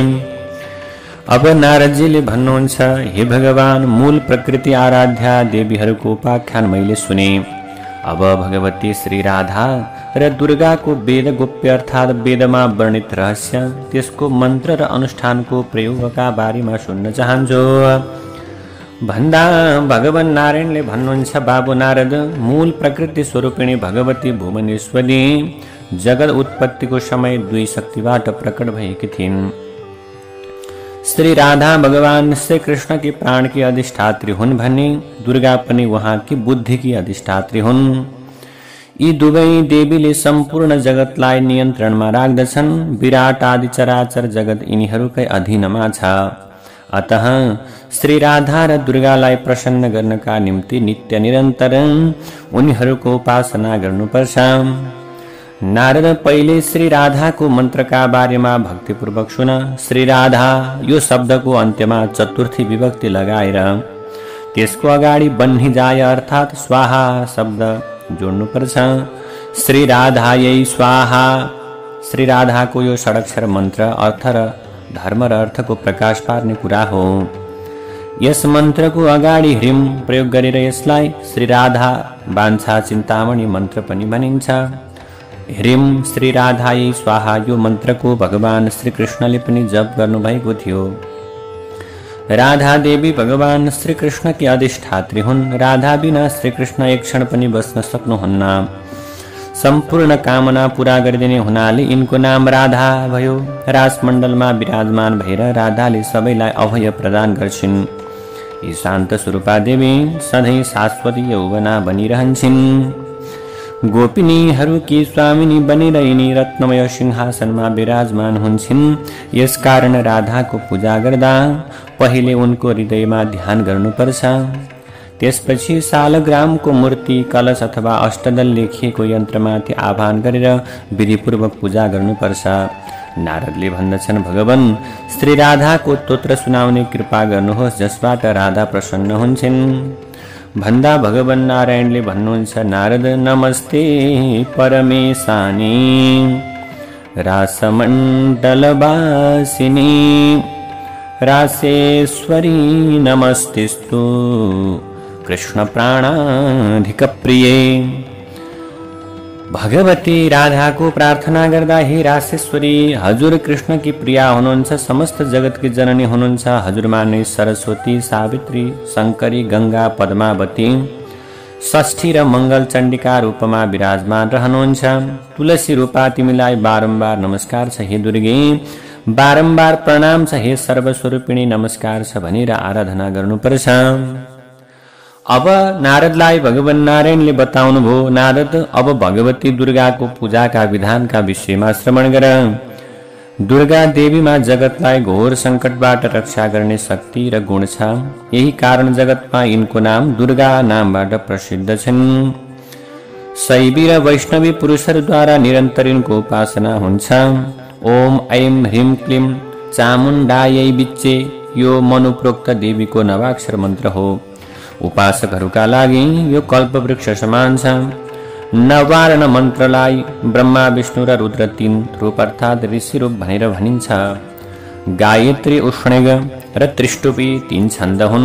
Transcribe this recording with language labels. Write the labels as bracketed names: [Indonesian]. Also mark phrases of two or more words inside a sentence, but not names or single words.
[Nepali] अब नारदजीले भन्नुहुन्छ, हे भगवान, मूल प्रकृति आराध्या देवीहरूको उपाख्यान मैले सुने। अब भगवती श्री राधा र दुर्गाको वेद गोप्य अर्थात् वेदमा वर्णित रहस्य, त्यसको मन्त्र र अनुष्ठानको प्रयोगका बारेमा सुन्न चाहन्छु भन्दा भगवान नारायणले भन्नुहुन्छ, बाबु नारद, मूल प्रकृति स्वरूपिणी भगवती भुवनेश्वरी जगत उत्पत्तिको समय 2 शक्तिबाट प्रकट भएकी थिइन्। श्री राधा भगवान श्री कृष्ण की प्राण की अधिष्ठात्री हुन् भने दुर्गा पनि उहाँकी बुद्धि की अधिष्ठात्री हुन्। यी दुवै देवीले सम्पूर्ण जगतलाई नियन्त्रणमा राख्दछन्। विराट आदि चराचर जगत यिनीहरूकै अधीनमा छ। अतः श्री राधा र दुर्गालाई प्रसन्न गर्नका निम्ति नित्य निरन्तर उनीहरूको उपासना गर्नुपर्छ। नारद, पहिले श्री राधाको मन्त्रका बारेमा भक्तिपूर्वक सुन। श्री राधा यो शब्दको अन्त्यमा चतुर्थी विभक्ति लगाएर त्यसको अगाडि बन्ही जाय अर्थात् स्वाहा शब्द जोड्नुपर्छ। [Sanskrit] श्री राधायै स्वाहा। [Nepali] श्री राधाको यो षडक्षर मन्त्र अर्थ र धर्म र अर्थको प्रकाश पार्ने कुरा हो। यस मन्त्रको अगाडि ह्रीम प्रयोग गरेर यसलाई श्री राधा वाञ्छा चिन्तामणि मन्त्र पनि भनिन्छ। [Sanskrit] ह्रीम श्री राधायै स्वाहा [Nepali] यो मन्त्रको भगवान श्री कृष्णले पनि जप गर्नुभएको थियो। राधा देवी भगवान श्री कृष्णकी अधिष्ठात्री हुन्। राधा बिना श्री कृष्ण एक क्षण पनि बस्न सक्नुहुन्न। सम्पूर्ण कामना पूरा गरिदिने हुनाले यिनको नाम राधा भयो। राजमण्डलमा विराजमान भएर राधाले सबैलाई अभय प्रदान गर्छिन्। यी शान्त स्वरूपा देवी सधैँ शाश्वती यौवना बनिरहन्छन्। गोपिनीहरूकी स्वामिनी बनेर यिनी रत्नमय सिंहासनमा विराजमान हुन्छन्। यसकारण राधाको पूजा गर्दा पहिले उनको हृदयमा ध्यान गर्नुपर्छ। त्यसपछि सालग्रामको मूर्ति, कलश अथवा अष्टदल लेखिएको यन्त्रमाथि आह्वान गरेर विधिपूर्वक पूजा गर्नुपर्छ। नारदले भन्दछन्, भगवान श्री राधाको स्तोत्र सुनाउने कृपा गर्नुहोस् जसबाट राधा प्रसन्न हुन्छन्। भन्दा भगवान नारायणले भन्नुहुन्छ, [Sanskrit] नारद, नमस्ते परमेशानी रासमण्डलवासिनी रासेश्वरी नमस्तेस्तु कृष्ण प्राणाधिक प्रिये। [Nepali] भगवती राधाको प्रार्थना गर्दा, हे रासेश्वरी, हजुर कृष्ण की प्रिया हुनुहुन्छ, समस्त जगत की जननी हुनुहुन्छ। हजुरमा नै सरस्वती, सावित्री, शंकरी, गंगा, पद्मावती, षष्ठी र मंगल चण्डिका रूपमा विराजमान रहनुहुन्छ। तुलसी रूपा तिमीलाई बारम्बार नमस्कार छ हे दुर्गे, बारम्बार प्रणाम छ हे सर्वस्वरूपिणी, नमस्कार छ भनेर आराधना गर्नुपर्छ। अब नारदलाई भगवान नारायणले बताउनु भयो, नारद, अब भगवती दुर्गाको पूजाका विधानका विषयमा श्रवण गर। दुर्गा देवीमा जगतलाई घोर संकटबाट रक्षा गर्ने शक्ति र गुण छ। यही कारण जगतमा यिनको नाम दुर्गा नामबाट प्रसिद्ध छन्। शैवी र वैष्णवी पुरुषहरूद्वारा निरन्तर यिनको उपासना हुन्छ। [Sanskrit] ओम ऐं ह्रीं क्लीं चामुण्डायै विच्चे [Nepali] यो मनुप्रोक्त देवीको नवाक्षर मन्त्र हो। उपासकहरूका लागि यो कल्पवृक्ष समान छ। नवारण मन्त्रलाई ब्रह्मा, विष्णु र रुद्र 3 रूप अर्थात् ऋषि रूप भनेर भनिन्छ। गायत्री, उष्णेग र त्रिष्टुपी 3 छन्द हुन्।